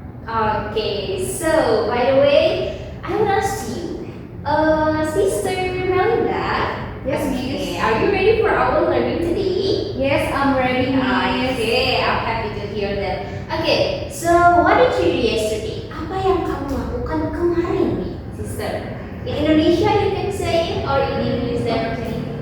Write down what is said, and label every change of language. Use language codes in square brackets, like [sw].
[en] Okay, so by the way, I will ask you, Sister Melinda. Yes, Okay, Miss. are you ready for our learning today? Yes, I'm ready, Miss. Okay, I'm happy to hear that. Okay, so what did you do yesterday? [id] Apa yang kamu lakukan kemarin nih, Sister? [en] In Indonesia you can say it, or in English then okay.